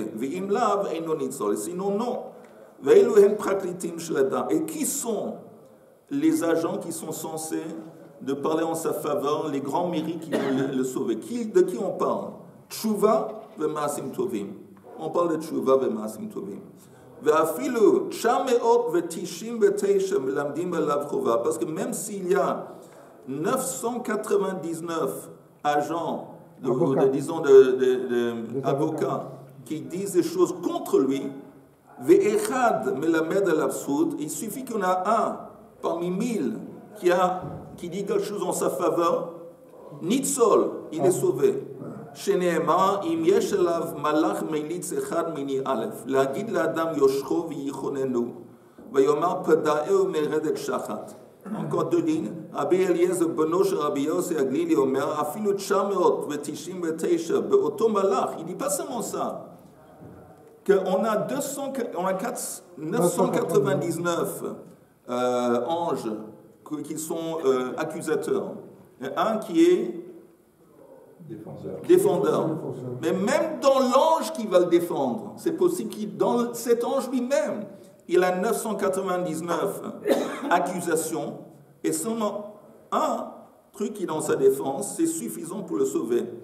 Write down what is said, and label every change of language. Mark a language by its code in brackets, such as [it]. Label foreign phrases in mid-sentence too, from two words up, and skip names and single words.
[fr] Sinon, non. Et qui sont les agents qui sont censés de parler en sa faveur, les grands mérites qui vont le sauver? De qui on parle? [he] תשובה ומעשים טובים. [fr] On parle de [he] תשובה ומעשים טובים. ואפילו תשע מאות ותשעים ותשעה מלמדים עליו חובה. [fr] Parce que même s'il y a 999 agents, disons avocats, qui disent des choses contre lui, [he] ואחד מלמד עליו זכות, [fr] il suffit qu'il y en a un parmi 1000 qui dit quelque chose en sa faveur, Nitzol, il est sauvé. [he] שנאמר, אם יש עליו מלאך מליץ אחד מני אלף, להגיד לאדם יושכו ויחוננו, ויאמר פדאהו מרדת שחת. [fr] Encore deux lignes. [he] רבי אליעזר בנו של רבי יוסי הגלילי אומר, אפילו 999 באותו מלאך, [fr] il dit pas seulement ça, qu'on a 999 anges qui sont accusateurs. Un qui est défendeur. Mais même dans l'ange qui va le défendre, c'est possible qu'il, dans cet ange lui-même, il a 999 accusations et seulement un truc qui est dans sa défense, c'est suffisant pour le sauver.